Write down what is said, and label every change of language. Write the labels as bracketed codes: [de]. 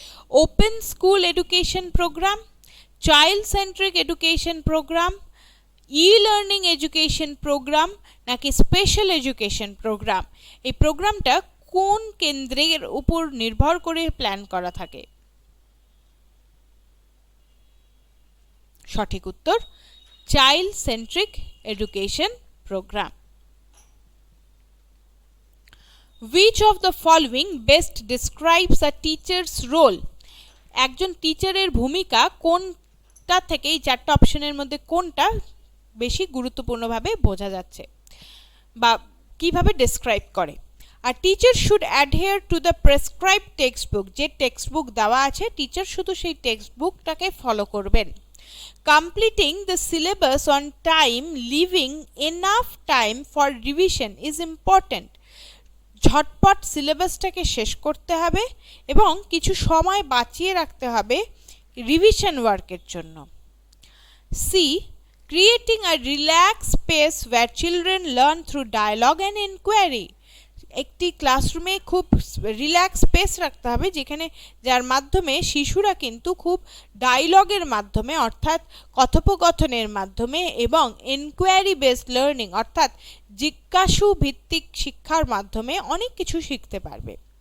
[bn] Open school education programme, child centric education programme, e-learning education programme নাকি special education programme? এই প্রোগ্রামটা কোন কেন্দ্রের উপর নির্ভর করে প্ল্যান করা থাকে? সঠিক উত্তর child centric education program. [en] Which of the following best describes a teacher's role? [bn] একজন টিচারের ভূমিকা কোনটা থেকে, এই চারটা অপশনের মধ্যে কোনটা বেশি গুরুত্বপূর্ণভাবে বোঝা যাচ্ছে বা কিভাবে ডেসক্রাইব করে? আর [en] teacher should adhere to the prescribe text book, [bn] যে টেক্সট বুক দেওয়া আছে টিচার শুধু সেই টেক্সট বুকটাকে ফলো করবেন। [en] Completing the syllabus on time, leaving enough time for revision is important. [bn] ঝটপট সিলেবাসটাকে শেষ করতে হবে এবং কিছু সময় বাঁচিয়ে রাখতে হবে রিভিশন ওয়ার্কের জন্য। [en] C. Creating a relaxed space where children learn through dialogue and inquiry. [bn] একটি ক্লাসরুমে খুব রিল্যাক্স স্পেস রাখতে হবে যেখানে, যার মাধ্যমে শিশুরা কিন্তু খুব ডায়লগের মাধ্যমে অর্থাৎ কথোপকথনের মাধ্যমে এবং এনকোয়ারি বেসড লার্নিং অর্থাৎ জিজ্ঞাসু ভিত্তিক শিক্ষার মাধ্যমে অনেক কিছু শিখতে পারবে।